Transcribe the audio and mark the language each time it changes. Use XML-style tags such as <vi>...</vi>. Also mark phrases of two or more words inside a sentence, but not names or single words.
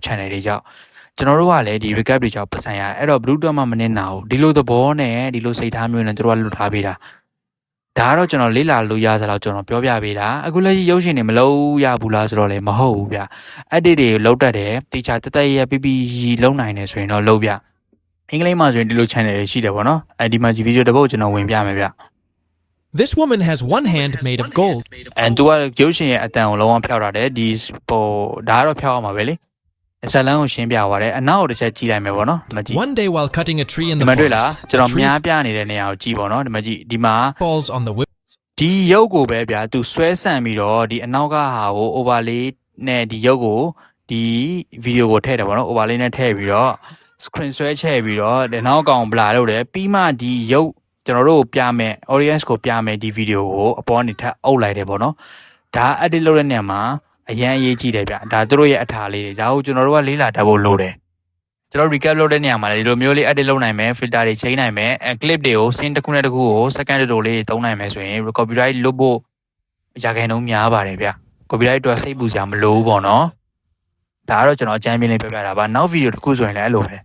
<my>channel တွေကြောင့်ကျွန်တော်တို့ကလည်းဒီ recap တွေကြောင့်ပတ်စံရတယ်အဲ့တော့</my> <en>blue dot</en> <my>မှမနေနာဘူးဒီလိုသဘောနဲ့ဒီလိုစိတ်ထားမျိုးနဲ့သူတို့ကလွတ်ထားပေးတာဒါကတော့ကျွန်တော်လေ့လာလို့ရသလောက်ကျွန်တော်ပြောပြပေးတာအခုလက်ရှိရုပ်ရှင်တွေမလုပ်ရဘူးလားဆိုတော့လည်းမဟုတ်ဘူးဗျ edit တွေလောက်တတ်တယ်တေချာတက်တက်ရ PPG လုံးနိုင်တယ်ဆိုရင်တော့လုပ်ဗျအင်္ဂလိပ်မှာဆိုရင်ဒီလို channel တွေရှိတယ်ပေါ့နော်ဒီမှာဒီ video တစ်ပုတ်ကျွန်တော်ဝင်ပြမယ်ဗျ</my> <en>This woman has one hand made of gold.</en> <my>And သူကရုပ်ရှင်ရဲ့အတန်ကိုလုံးဝဖျောက်ထားတယ်ဒီဒါကတော့ဖျောက်အောင်ပါပဲလေဇလန်းကိုရှင်းပြသွားတယ်အနောက်ကိုတစ်ချက်ကြည့်လိုက်မယ်ပေါ့နော်ဒီမှာကြည့်</my> <en>One day while cutting a tree in the</en> <my>ဒီမှာတွေ့လား</my> <en>forest,</en> <my>ကျွန်တော်မြားပြနေတဲ့နေရာကိုကြည့်ပေါ့နော်ဒီမှာကြည့်ဒီမှာ</my> <en>falls on the whip.</en> <my>ဒီရုပ်ကိုပဲဗျာသူဆွဲဆန့်ပြီးတော့ဒီအနောက်ကဟာကို overlay နဲ့ဒီရုပ်ကိုဒီ video ကိုထည့်တယ်ပေါ့နော် overlay နဲ့ထည့်ပြီးတော့ screen ဆွဲချဲ့ပြီးတော့ဒီနောက် ကောင် blur လုပ်တယ်ပြီးမှဒီရုပ်ကျွန်တော်တို့ပြမယ် audience ကိုပြမယ်ဒီ video ကိုအပေါ်နေထပ်အုပ်လိုက်တယ်ပေါ့နော်ဒါ edit လုပ်တဲ့နေရာမှာအရင်အရေးကြီးတယ်ဗျဒါသူတို့ရဲ့အထာလေးတွေဒါကိုကျွန်တော်တို့ကလေးလာတတ်ဖို့လိုတယ်ကျွန်တော် recap လုပ်တဲ့နေရာမှာလည်းဒီလိုမျိုးလေး edit လုပ်နိုင်မယ် filter တွေချိန်နိုင်မယ် clip တွေကို scene တစ်ခုနဲ့တစ်ခုကို second တိုလေးသုံးနိုင်မယ်ဆိုရင် copyright လွတ်ဖို့ရာခိုင်နှုန်းများပါတယ်ဗျ copyright အတွက်စိတ်ပူစရာမလိုဘူးပေါ့နော်ဒါကတော့ကျွန်တော်အကြမ်းပြင်းလေးပြောပြတာပါနောက် video တစ်ခုဆိုရင်လည်းအဲ့လိုပဲ</my>